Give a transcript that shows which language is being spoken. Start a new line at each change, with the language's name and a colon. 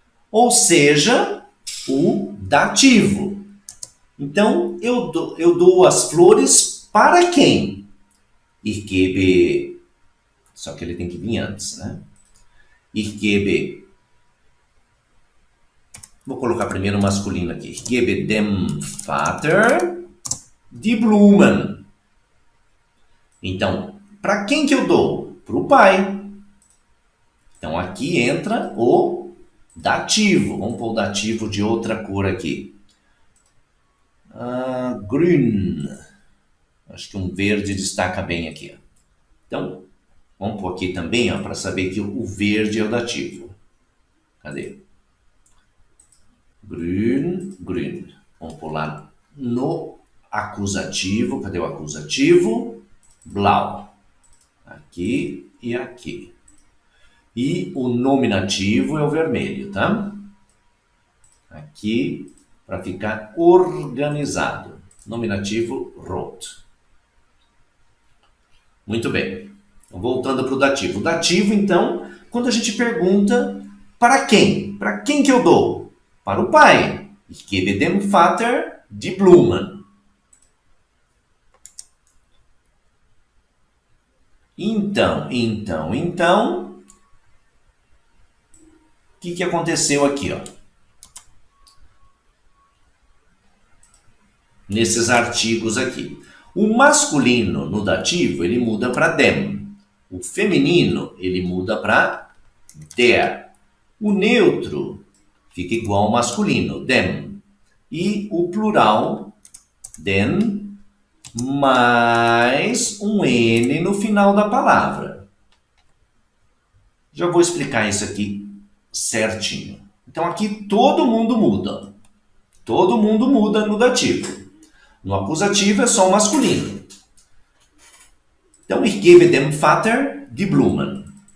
Portuguese: Ou seja, o dativo. Então, eu dou as flores para quem?
German: Ich gebe...
Portuguese: Só que ele tem que vir antes, né? Ich gebe... Vou colocar primeiro o masculino aqui.
German: Ich gebe dem Vater die Blumen.
Portuguese: Então, para quem que eu dou? Para o pai. Então, aqui entra o dativo. Vamos pôr o dativo de outra cor aqui. Grün. Acho que um verde destaca bem aqui. Então, vamos pôr aqui também, para saber que o verde é o dativo. Cadê? Grün, grün. Vamos pular no acusativo. Cadê o acusativo? Blau. Aqui e aqui. E o nominativo é o vermelho, tá? Aqui, para ficar organizado. Nominativo rot. Muito bem. Voltando para o dativo. O dativo, então, quando a gente pergunta para quem? Para quem que eu dou? Para o pai.
German: Ich gebe dem Vater die Blumen.
Portuguese: Então, o que aconteceu aqui, ó? Nesses artigos aqui. O masculino no dativo, ele muda para dem. O feminino, ele muda para der. O neutro fica igual ao masculino, dem. E o plural, den, mais um N no final da palavra. Já vou explicar isso aqui certinho. Então, aqui todo mundo muda. Todo mundo muda no dativo. No acusativo é só o masculino. Então,
German: ich gebe dem Vater die Blumen.